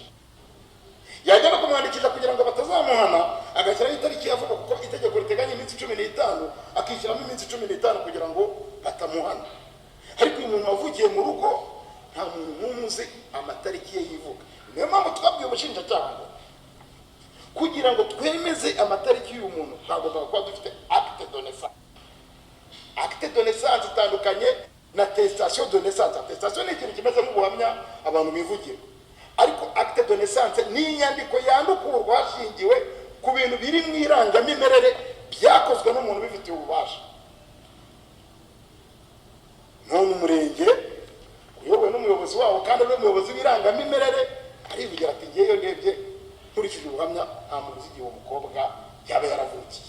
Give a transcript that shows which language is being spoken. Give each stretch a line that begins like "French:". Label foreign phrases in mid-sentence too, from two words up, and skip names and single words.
Kinyarwanda: Yajya no kumwandikisha kugira ngo batazamuhana agashyiraho itariki yavuga kuko itegeko riteganya iminsi 15 akishyiramo iminsi 15 kugira ngo batamuhana. Ariko uyu muntu wavukiye mu rugo nta muntu n'umuzi amatariki ye yivuga. Niyo mpamvu twabwiye ubushinjacyaha ngo kugira ngo twemeze amatariki y'uyu muntu twagomba kuba dufite
French: acte de naissance. Acte de naissance
Kinyarwanda: itandukanye na
French: attestation de naissance.
Kinyarwanda: Attestation ni ikintu kimeze nk'ubuhamya abantu bivugira. Ariko
French: acte de naissance
Kinyarwanda: ni inyandiko yandukurwa hashingiwe ku bintu biri mu irangamimerere byakozwe n'umuntu bifitiye ububasha. None umurenge uyobowe n'umuyobozi wabo kandi ari umuyobozi w'irangamimerere arivugira ati ngeyo ndebye nkurikije ubuhamya nta muntu uzi igihe uwo mukobwa yaba yaravukiye.